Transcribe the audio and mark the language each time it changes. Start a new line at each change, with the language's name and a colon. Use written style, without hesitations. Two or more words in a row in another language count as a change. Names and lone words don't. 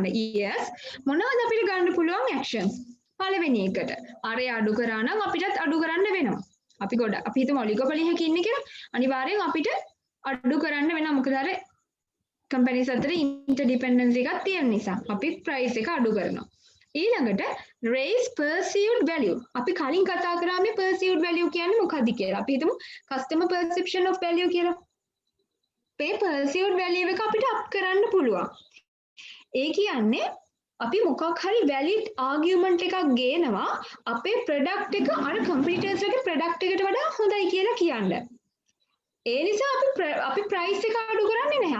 Sinhala: yes මොනවද අපිට ගන්න පුළුවන් ඇක්ෂන්ස්? පළවෙනි එකට අර අඩු කරා නම් අපිටත් අඩු කරන්න වෙනවා. අපි හිතමු ඔලිගොපොලි එකක ඉන්නේ කියලා අනිවාර්යෙන් අපිට අඩු කරන්න වෙනවා. මොකද අර කම්පැනිස් අතර ඉන්ටර්ඩිපෙන්ඩන්සි එකක් තියෙන නිසා අපි ප්‍රයිස් එක අඩු කරනවා.
English: ඊළඟට raise perceived value.
Sinhala: අපි කලින් කතා කරා මේ
English: perceived value
Sinhala: කියන්නේ මොකක්ද කියලා. අපි හිතමු
English: customer perception of value
Sinhala: කියලා. මේ
English: perceived value
Sinhala: එක අපිට up කරන්න පුළුවන්. ඒ කියන්නේ අපි මොකක් හරි
English: valid argument
Sinhala: එකක් ගේනවා අපේ product එක අර competitors ලගේ product එකට වඩා හොඳයි කියලා කියන්න. ඒ නිසා අපි price එක අඩු කරන්නේ නැහැ.